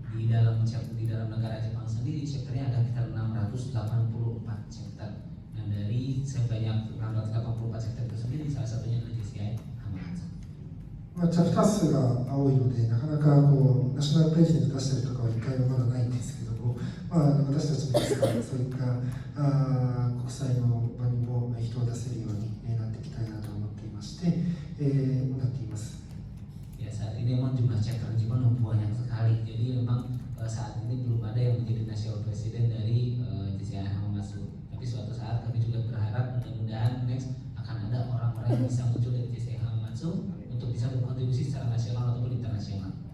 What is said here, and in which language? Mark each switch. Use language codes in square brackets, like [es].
[id] Di dalam negara Jepang sendiri chapternya ada sekitar 684 chapter. Nah, dari sebanyak 684 chapter itu sendiri salah satunya adalah JCI Hamas. [ja] まあ、チャプター数が多いので、なかなかこうナショナルプレジデント出したりとかは一回もまだないんですけども、まあ、私たちもいつかそういった国際の場にも人を出せるようになっていきたいなと思っていまして、なっています。 [id] Ya, saat ini memang jumlah chapter di Jepang banyak sekali. Jadi memang saat ini belum ada yang menjadi national president dari JCI Hamas. Tapi suatu saat kami juga berharap mudah-mudahan next akan ada orang-orang yang bisa muncul dari JCI Hamas untuk bisa berkontribusi secara nasional ataupun internasional.